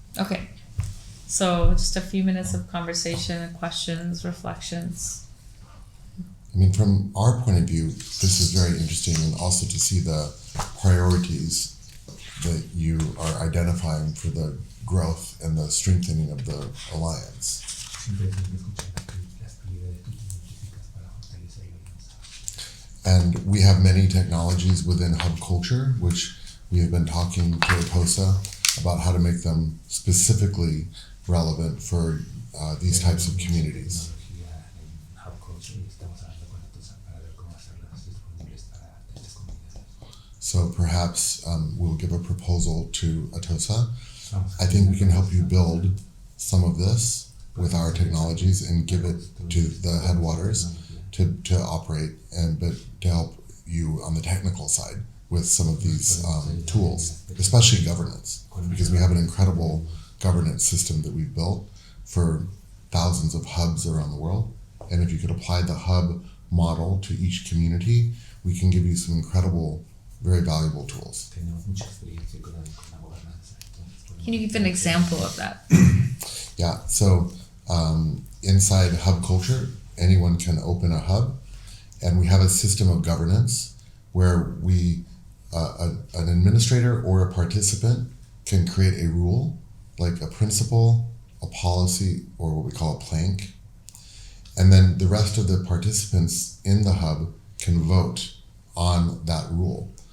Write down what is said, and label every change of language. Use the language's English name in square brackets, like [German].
[English] Okay, so just a few minutes of conversation, questions, reflections. I mean, from our point of view, this is very interesting, and also to see the priorities that you are identifying for the growth and the strengthening of the alliance. [Spanish] Siempre hay que escuchar las prioridades que tú identificas para fortalecer la alianza. [English] And we have many technologies within hub culture, which we have been talking to Atosa about how to make them specifically relevant for these types of communities. [Spanish] Tecnología en hub culture y estamos hablando con Atosa para ver cómo hacerlas disponibles para estas comunidades. [English] So perhaps we'll give a proposal to Atosa. [Spanish] Vamos a [English] I think we can help you build some of this with our technologies and give it to the headwaters to operate, but to help you on the technical side with some of these tools, especially governance, because we have an incredible governance system that we've built for thousands of hubs around the world. And if you could apply the hub model to each community, we can give you some incredible, very valuable tools. [Spanish] Tenemos mucha experiencia con la gobernanza. Entonces, [English] Can you give an example of that? Yeah, so inside hub culture, anyone can open a hub, and we have a system of governance where an administrator or a participant can create a rule, like a principle, a policy, or what we call a plank, and then the rest of the participants in the hub can vote on that rule.